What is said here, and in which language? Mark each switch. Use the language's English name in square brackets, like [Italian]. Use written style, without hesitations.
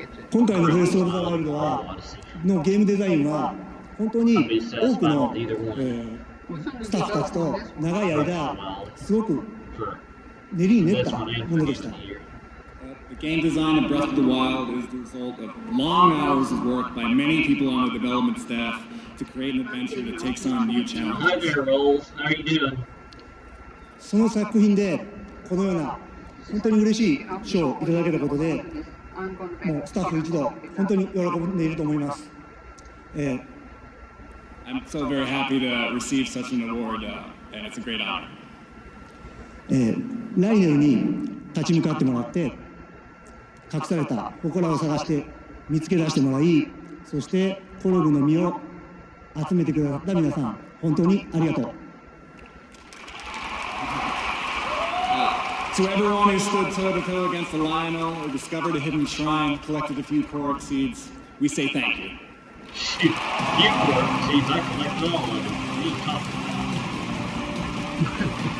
[Japanese] 今回のブレスオブザワイルドのゲームデザインは本当に多くの、スタッフたちと長い間すごく練りに練ったものでした。 [English] The game design of Breath of the Wild is the result of long hours of work by many people on the development staff to create an adventure that takes on new challenges. Hi there, Rolls. How are you doing? [Japanese] その作品でこのような本当に嬉しい賞をいただけたことで、もうスタッフ一同本当に喜んでいると思います。 [English] I'm so very happy to receive such an award, and it's a great honor. [Japanese] 来年に立ち向かってもらって隠された祠を探して見つけ出してもらい、そしてコログの実を集めてくださった皆さん、本当にありがとう。 [English] To everyone who stood toe-to-toe against the Lionel or discovered a hidden shrine, collected a few Korok seeds, we say thank you. Shoot, you Korok seeds, I collected all of them. What are you talking about?